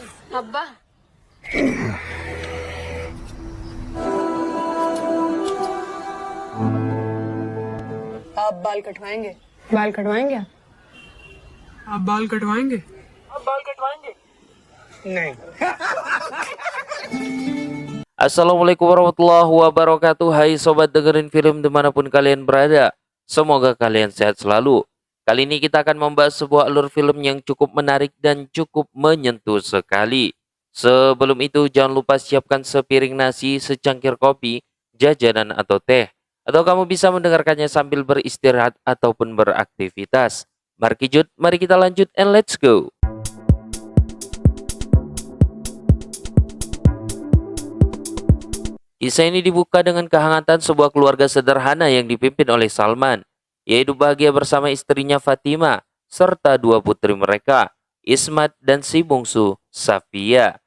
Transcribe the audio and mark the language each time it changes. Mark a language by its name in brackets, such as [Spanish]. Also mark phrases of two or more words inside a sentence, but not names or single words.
[Hindi] अब्बा आप बाल कटवाएंगे? बाल कटवाएंगे आप बाल कटवाएंगे? आप बाल कटवाएंगे? नहीं। [Arabic] السلام عليكم ورحمة الله وبركاته. [Indonesian] Hai sobat dengerin film dimanapun kalian berada. Semoga kalian sehat selalu. Kali ini kita akan membahas sebuah alur film yang cukup menarik dan cukup menyentuh sekali. Sebelum itu jangan lupa siapkan sepiring nasi, secangkir kopi, jajanan atau teh. Atau kamu bisa mendengarkannya sambil beristirahat ataupun beraktivitas. Markijut, mari kita lanjut [English] and let's go. [Indonesian] Kisah ini dibuka dengan kehangatan sebuah keluarga sederhana yang dipimpin oleh Salman. Ia hidup bahagia bersama istrinya Fatima, serta dua putri mereka, Ismat dan si bungsu, Safia.